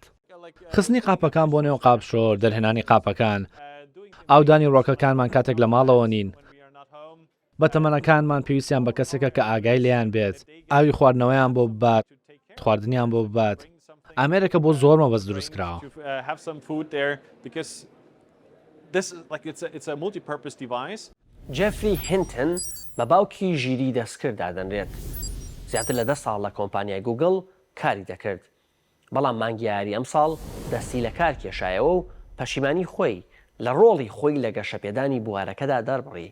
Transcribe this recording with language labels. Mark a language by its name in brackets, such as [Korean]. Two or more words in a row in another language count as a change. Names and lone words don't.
[Central Kurdish] خستنی قاپەکان بۆ نێو قاپشۆر، دەرهێنانی قاپەکان، ئاودانی ڕۆکەکانمان کاتێک لە ماڵەوە نین، بەتەمەنەکانمان پێویستیان بە کەسێکە کە ئاگای لێیان بێت، ئاوی خواردنەوەیان بۆ ببات، خواردنیان بۆ ببات. ئەمریکا بۆ زۆر مەبەست دروست کراوە. [English] it's a multi-purpose device. [Central Kurdish] جفری هینتن بە باوکی ژیری دەستکرد دادەنرێت. زیاتر لە 10 ساڵ لە کۆمپانیای گوگل کاری دەکرد. بەڵام مانگی یاری ئەم ساڵ دەستی لە کار کێشایەوە و پەشیمانی خۆی لە ڕۆڵی خۆی لە گەشەپێدانی بوارەکەدا دەربڕی.